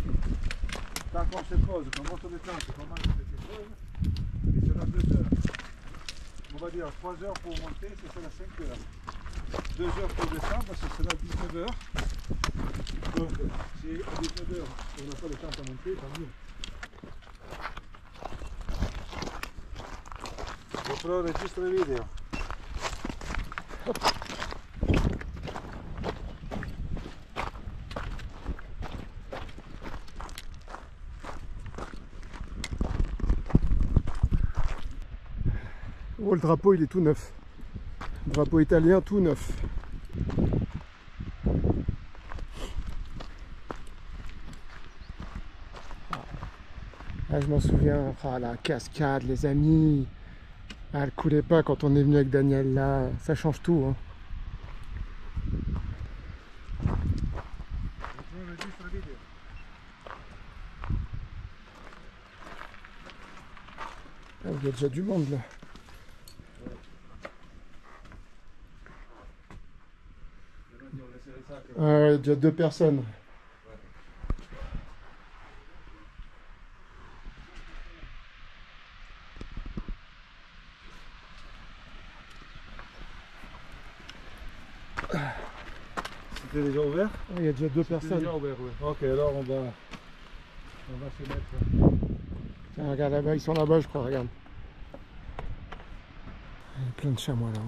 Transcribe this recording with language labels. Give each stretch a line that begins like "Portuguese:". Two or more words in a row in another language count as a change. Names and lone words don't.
French: Tant qu'on se pose, qu'on monte le temple, qu'on mange quelque chose, il sera 2 heures. On va dire 3 heures pour monter, ce sera 5 heures. 2 heures pour descendre, ce sera 19 heures. Donc, si à 19 heures, on n'a pas le temps à monter, tant mieux.
Italian: GoPro registra le video.
French: Oh, le drapeau il est tout neuf. Le drapeau italien tout neuf. Ah, je m'en souviens, ah, la cascade les amis. Ah, elle coulait pas quand on est venu avec Daniel là, ça change tout. Hein.
Italian: GoPro registra le video.
French: Ah, il y a déjà du monde là. Ah, ouais, il y a déjà 2 personnes. C'était déjà ouvert? Ah, il y a déjà 2 personnes. Déjà ouvert, oui. Ok, alors on va se mettre. Ah, regarde là-bas, ils sont là-bas je crois, regarde. Il y a plein de chamois là-haut.